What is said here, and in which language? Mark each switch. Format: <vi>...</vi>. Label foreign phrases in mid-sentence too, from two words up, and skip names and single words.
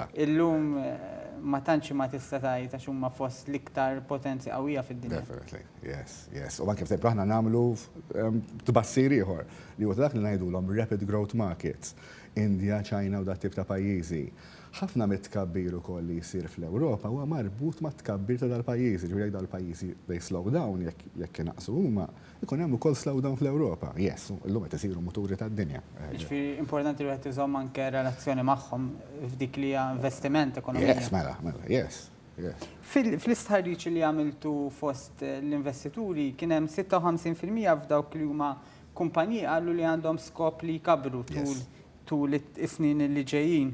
<mt>Illum ma tantx ma tista' tgħid għax huma fost l-iktar potenzi qawwija fid-dinja.</mt> <en>Definitely, yes.</en> <mt>U anke f'templu aħna nagħmlu tbassir ieħor li huwa dak li ngħidulhom</mt> <en>rapid growth markets,</en> <mt>Indja, Ċina u dat tip ta' pajjiżi. Ħafna mit-tkabbir ukoll li jsir fl-Ewropa huwa marbut ma' tkabbir ta' dal-pajjiżi, ġifieri dal-pajjiżi</mt> <en>they slow down</en> <mt>jekk inaqsu huma, ikun hemm ukoll</mt> <en>slow down</en> <mt>fl-Ewropa. Yes, illum qed isiru muturi tad-dinja. Ġifieri importanti li qed iżomm anke relazzjoni magħhom f'dik li hija investiment ekonomija.</mt> <en>Yes, mela, yes.</en> <mt>Fl-istħarriġ li għamiltu fost l-investituri kien hemm 56% f'dawk li huma kumpaniji qalu li għandhom skop li jkabru tul is-snin li ġejjin.</mt>